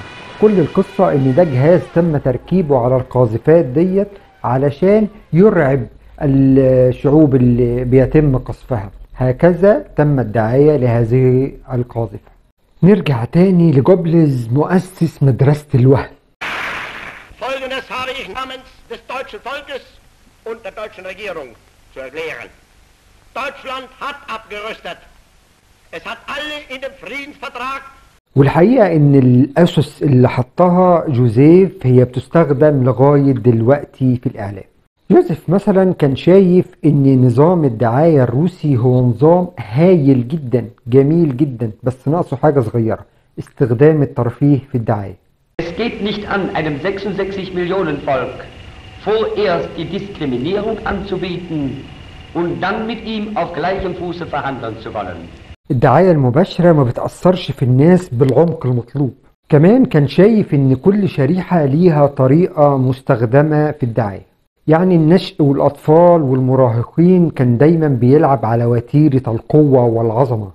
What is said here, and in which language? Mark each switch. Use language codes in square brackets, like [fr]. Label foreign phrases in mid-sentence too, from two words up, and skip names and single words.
[ar] كل القصة ان ده جهاز تم تركيبه على القاذفات ديت علشان يرعب الشعوب اللي بيتم قصفها. هكذا تم الدعاية لهذه القاذفة. نرجع تاني لجوبلز مؤسس مدرسة الوهم. [de] Folgendes habe ich namens des deutschen Volkes und der deutschen Regierung zu erklären. Deutschland hat abgerüstet. Es hat alle in dem Friedensvertrag. [ar] والحقيقة ان الاسس اللي حطها جوزيف هي بتستخدم لغاية دلوقتي في الاعلام. جوزيف مثلا كان شايف ان نظام الدعاية الروسي هو نظام هايل جدا جميل جدا، بس ناقصه حاجة صغيرة: استخدام الترفيه في الدعاية. [de] Es geht nicht an, einem 66 Millionen Volk vorerst die Diskriminierung anzubieten und dann mit ihm auf gleichem Fuße verhandeln zu wollen. [ar] الدعاية المباشرة ما بتأثرش في الناس بالعمق المطلوب. كمان كان شايف ان كل شريحة ليها طريقة مستخدمة في الدعاية. يعني النشء والأطفال والمراهقين كان دايما بيلعب على وتيرة القوة والعظمة.